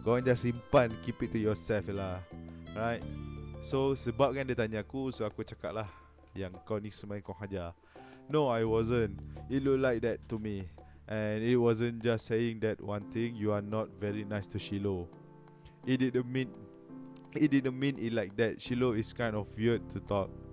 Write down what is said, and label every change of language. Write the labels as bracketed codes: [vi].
[ms] Korang just simpan, [en] keep it to yourself [ms] lah. [en] Right? [ms] So sebab kan dia tanya aku, so aku cakap lah yang kau ni sebenarnya kau hajar. [en] No, I wasn't. It looked like that to me. And it wasn't just saying that one thing, you are not very nice to Shiloh. It didn't mean it like that. Shiloh is kind of weird to talk.